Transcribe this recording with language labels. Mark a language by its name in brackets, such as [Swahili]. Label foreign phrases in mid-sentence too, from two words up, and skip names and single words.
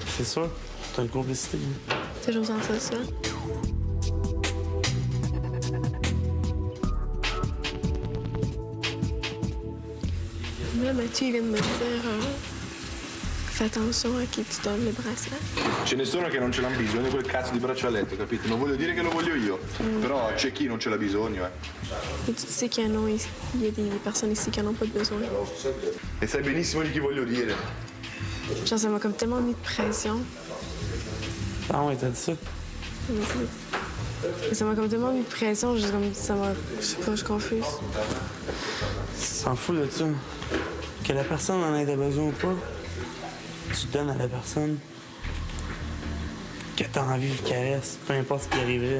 [French] C'est sûr, t'as une complicité. C'est toujours senti ça. Là, Mathieu, il vient de me dire fais attention [Italian] a chi ti [French] donne le bracelet. [Italian] Ce ne sono che non ce l'hanno bisogno di quel cazzo di braccialetto, capito? Non voglio dire che lo voglio io, però c'è chi non ce l'ha bisogno, [French] Et tu sais qu'il y en a ici. Il y a des personnes ici qui n'en ont pas besoin. [Italian] E sai benissimo di chi voglio dire. [French] Genre, ça m'a comme tellement mis de pression. Ah ouais, t'as dit ça? Ça m'a comme tellement mis de pression, juste comme ça m'a. Je sais pas, je suis confuse. Tu t'en fous de ça. Que la personne en ait besoin ou pas, tu donnes à la personne que t'as envie qu'elle reste, peu importe ce qui arriverait.